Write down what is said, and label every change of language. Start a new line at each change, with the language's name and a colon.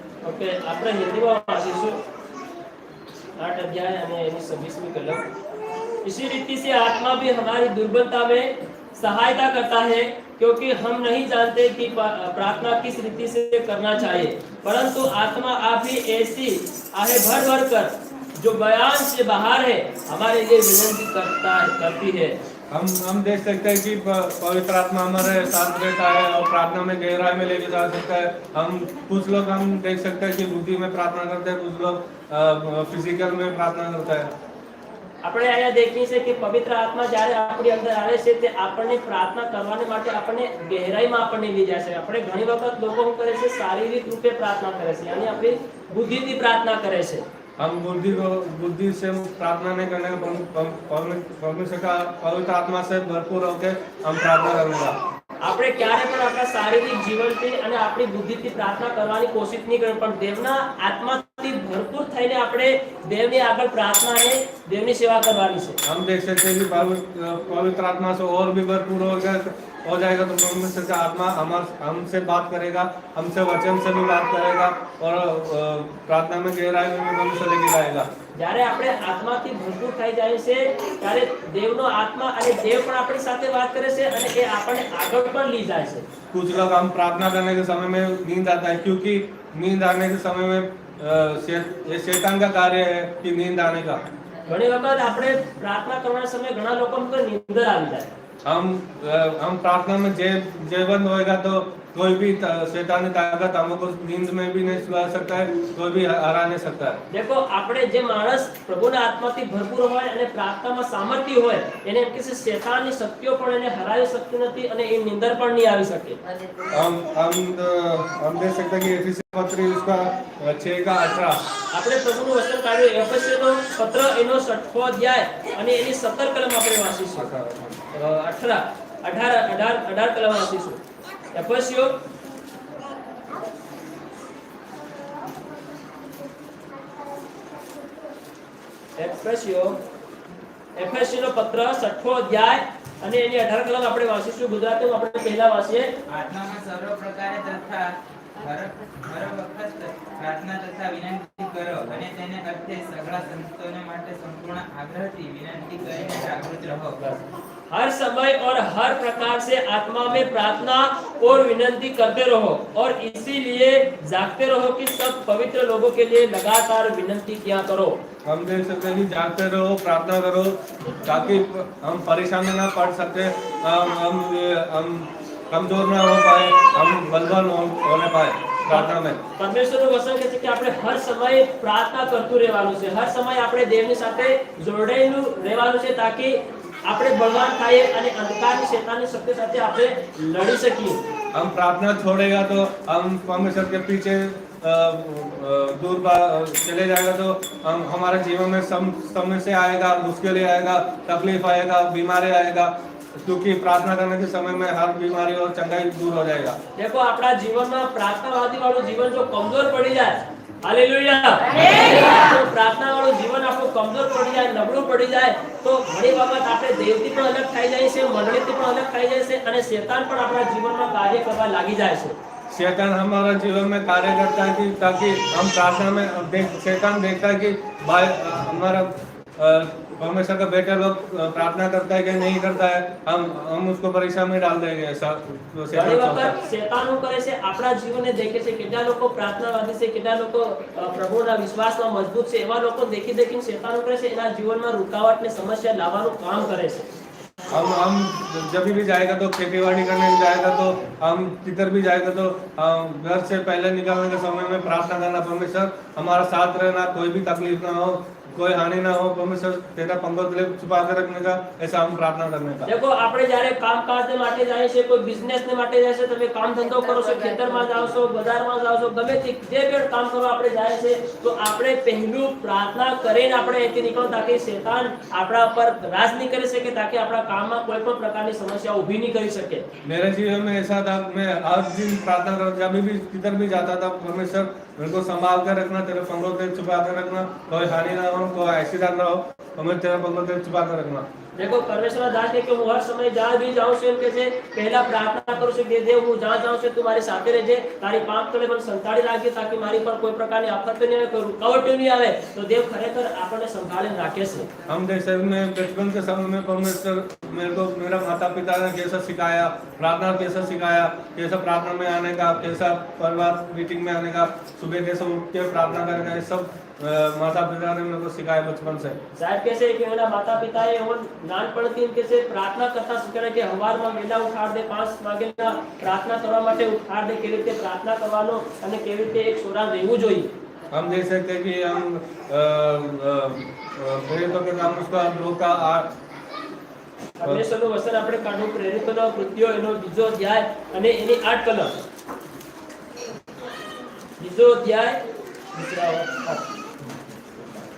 Gujarati: Okay, આપણે હિન્દીમાં વાંચીશું 8 અધ્યાય અને એની 26મી કલમ।
Hindi: इसी रीति से आत्मा भी हमारी दुर्बलता में सहायता करता है, क्योंकि हम नहीं जानते कि प्रार्थना किस रीति से करना चाहिए, परंतु आत्मा आप ही ऐसी आहे भर भर कर जो बयान से बाहर है हमारे लिए विनती करती है। हम देख सकते हैं कि पवित्र आत्मा हमारे साथ रहता है और प्रार्थना में गहराई में लेके जा सकता है। हम कुछ लोग हम देख सकते हैं कि बुद्धि में प्रार्थना करते हैं, कुछ लोग फिजिकल में प्रार्थना करता है।
Gujarati: આપણે અહીંયા देखીએ છે કે પવિત્ર આત્મા જ્યારે આપણી અંદર આવે છે તે આપણને પ્રાર્થના કરવાને માટે આપણને ગહેરાઈમાં આપણને લઈ જાય છે। આપણે ઘણી વખત લોકો શું કરે છે, શારીરિક રૂપે પ્રાર્થના કરે છે,
Hindi: यानी
Gujarati: આપણી બુદ્ધિથી પ્રાર્થના કરે છે।
Hindi: हम बुद्धि से प्रार्थना नहीं करने परमेश्वर का पवित्र आत्मा से भरपूर होकर हम प्रार्थना करेंगे।
Gujarati: આપણે ક્યારે પણ આપણા શારીરિક જીવનથી અને આપણી બુદ્ધિથી પ્રાર્થના કરવાની કોશિશ નહીં કરવી, પણ દેવના આત્માથી ભરપૂર થઈને આપણે દેવની આગળ પ્રાર્થના અને દેવની સેવા કરવાની છે।
Hindi: हम देख सकते हैं कि पवित्र आत्मा से और भी भरपूर हो जाएगा तो परमेश्वर का आत्मा हमसे बात करेगा, हमसे वचन से भी बात करेगा और प्रार्थना में गहराई में भी मनुष्य लेके जाएगा।
Gujarati: જ્યારે આપણે આત્માથી ભરપૂર થઈ જાય છે ત્યારે દેવનો આત્મા અને દેવ પણ આપણી સાથે વાત કરે છે અને એ આપણને આગળ પણ લઈ જાય છે।
Hindi: कुछ लोग हम प्रार्थना करने के समय में नींद आता है, क्योंकि नींद आने के समय में ये शैतान का कार्य है कि नींद आने का।
Gujarati: ઘણી વખત આપણે પ્રાર્થના કરવાના સમયે ઘણા લોકોને નીંદર આવી જાય।
Hindi: हम प्रार्थना में जय बंद होएगा तो कोई भी शैतानी ताकत हमको नींद में भी नहीं सुला सकता है, कोई भी हरा नहीं सकता है। देखो
Gujarati: આપણે જે માણસ પ્રભુના આત્માથી ભરપૂર હોય અને પ્રાર્થનામાં સામર્થ્ય હોય એને એમ કે શૈતાનની શક્તિઓ પણ એને હરાવી શકતી નથી અને એ નીંદર પણ નહીં આવી શકે।
Hindi: हम देख सकते हैं कि एफिसी पत्र उसका 6:18
Gujarati: આપણે પ્રભુનું વચન કાઢ્યું એફએસનો પત્ર એનો 6 અધ્યાય અને એની 17 કલમ આપણે વાંચીશું। 18 કલમ વાંચીશું। એફએસનો પત્ર 6 અધ્યાય અને એની 18 કલમ આપણે વાંચીશું। ગુજરાતીમાં આપણે પહેલા વાંચીએ। આત્મામાં સર્વ પ્રકારે તથા હર વખત પ્રાર્થના તથા વિનંતી કરો અને તેને અર્થે સગળા સંતોને માટે સંપૂર્ણ આગ્રહથી વિનંતી કરીને જાગૃત રહો।
Hindi: हर समय और हर प्रकार से आत्मा में प्रार्थना और विनती करते रहो और इसीलिए जागते रहो कि सब पवित्र लोगों के लिए लगातार विनती किया करो। हम देख सकते हैं कि जागते रहो, प्रार्थना करो, ताकि हम परेशानी ना पड़ सके, हम कमजोर ना हो पाए, हम बलवान होने पाए प्रार्थना में।
Gujarati: પરમેશ્વરનું વચન કહે છે કે આપણે હર સમયે પ્રાર્થના કરતું રહેવાનું છે, હર સમય આપણે દેવની સાથે જોડાયેલું રહેવાનું છે, તાકી આપણે બળવાન થઈએ અને અંધકારની શૈતાનની શક્તિ સાથે આપણે લડી શકીએ।
Hindi: हम प्रार्थना छोड़ेगा तो हम परमेश्वर के पीछे दूर चले जाएगा, तो हम हमारे जीवन में समस्या आएगा, मुश्किल आएगा, तकलीफ आएगा, बीमारी आएगा, क्योंकि प्रार्थना करने के समय में हर बीमारी और चंगाई दूर हो जाएगा। देखो अपना जीवन में प्रार्थनावादी वालों जीवन जो कमजोर पड़ी जाए,
Gujarati: हालेलुया, तो प्रार्थना वालों जीवन आपको कमजोर पड़ी जाए, नबळું पड़ी जाए, तो घणी वखत આપણે દેવથી પણ અલગ થઈ જાય છે, મંડળીથી પણ અલગ થઈ જાય છે અને શૈતાન પણ આપણા જીવનમાં કાર્ય કરવા લાગી જાય છે।
Hindi: शैतान हमारा जीवन में कार्य करता है कि ताकि हम प्रार्थना में शैतान देखता है कि भाई हमारा परमेश्वर का बेटा लोग प्रार्थना करता है कि नहीं करता है, हम उसको परीक्षा में डाल देंगे। ऐसा तो
Gujarati: ઘણી વખત શૈતાનો કરે છે આપણા જીવનને દેખે છે કેટલા લોકો પ્રાર્થનાવાદી છે, કેટલા લોકો પ્રભુના વિશ્વાસમાં મજબૂત છે, એવા લોકો देखी देखीને શૈતાનો કરે છે, એના જીવનમાં रुकावट ને સમસ્યા લાવવાનું કામ કરે છે।
Hindi: हम जब भी जाएगा तो खेतीबाड़ी करने जाएगा, तो हम किधर भी जाएगा तो घर से पहले निकलने के समय में प्रार्थना करना, परमेश्वर हमारा साथ रहना, कोई भी तकलीफ ना हो, कोई हानि ना हो, परमेश्वर तेरा पंगो दिले छुपा के रखने का, ऐसा हम प्रार्थना करने का। देखो
Gujarati: આપણે જ્યારે કામકાજ ને માટે જાય છે, કોઈ બિઝનેસ ને માટે જાય છે, તમે કામ ધંધો કરો છો, ખેતરમાં જાવ છો, બજારમાં જાવ છો, ગમે તે જે પણ કામ કરવા આપણે જાય છે, તો આપણે પહેલું પ્રાર્થના કરીને આપણે અહીંથી નીકળો, તાકી શૈતાન આપણા પર રાજ નહીં કરી શકે, તાકી આપણા કામમાં કોઈ પણ પ્રકારની સમસ્યા ઊભી નહીં કરી શકે।
Hindi: मेरे जीवन में ऐसा था, मैं हर दिन प्रार्थना कर, जब भी किधर भी जाता था, परमेश्वर मेरे को संभाल कर रखना, तेरे पंगों से छुपा कर रखना, कोई हानि ना हो, कोई एक्सीडेंट ना हो, हमें तेरे पंगों से छुपा कर रखना। देखो परमेश्वर दास ने कि
Gujarati: હું હર સમય જ્યાં भी જાઉં છું એમ કે છે પહેલા પ્રાર્થના કરું છું કે દેવ હું જ્યાં જાઉં છું તું મારી સાથે રહેજે, તારી પાંખ તળે મને સંતાડી રાખજે, તાકી મારી પર કોઈ પ્રકારની આફત નહીં આવે, કોઈ રૂકાવટ નહીં આવે, તો દેવ ખરેખર આપણને સંભાળીને રાખે છે।
Hindi: हम जैसे में बचपन के समय में परमेश्वर मेरे को, मेरा माता पिता ने कैसा सिखाया, प्रार्थना कैसा सिखाया, कैसा प्रार्थना में आने का, कैसा परिवार मीटिंग में आने का, सुबह कैसे उठ के प्रार्थना करने का, ये सब माता पिता ने मेरे को सिखाया बचपन से।
Gujarati: સાહેબ કહે છે કે એના માતા પિતાએ એવો નાનપણથી એમ કે છે પ્રાર્થના કરતા શીખવાડે કે સવારમાં વહેલા ઉઠાડ દે, 5 વાગ્યાના પ્રાર્થના કરવા માટે ઉઠાડ દે, કેવી રીતે પ્રાર્થના કરવાનો અને કેવી રીતે એક સોરા રહેવું જોઈએ।
Hindi: हम देख सकते हैं कि हम प्रेरितों के काम उसका लोग का
Gujarati: પરમેશ્વરનું વચન આપણે કાઢવું, પ્રેરિતોના કૃત્યો એનો બીજો અધ્યાય અને એની 8 કલમ, બીજો અધ્યાય બીજા 8।